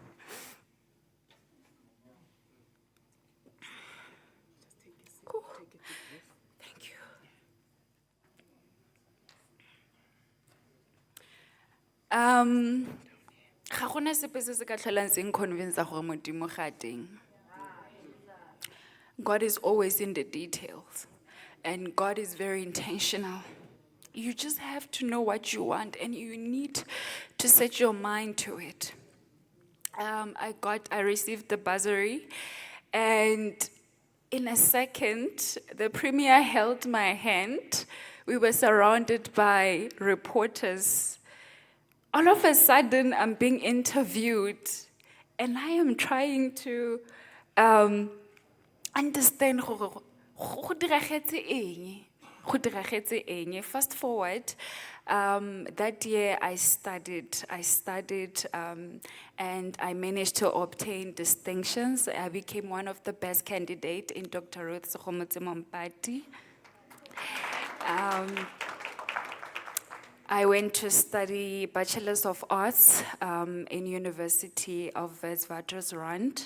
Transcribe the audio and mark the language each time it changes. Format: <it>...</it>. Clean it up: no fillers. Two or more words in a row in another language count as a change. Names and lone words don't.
<en>Cool. Thank you.</en> <tn>Ga gona sepe se se ka tlholang se nconvince gore Modimo ga teng.</tn> <en>God is always in the details, and God is very intentional. You just have to know what you want, and you need to set your mind to it. I received the bursary, and in a second, the premier held my hand. We were surrounded by reporters. All of a sudden, I'm being interviewed, and I am trying to understand</en> <tn>go diragetse eng.</tn> <en>Fast forward, that year I studied, and I managed to obtain distinctions. I became one of the best candidates in Dr. Ruth Mompati. I went to study Bachelor's of Arts in University of Witwatersrand.</en>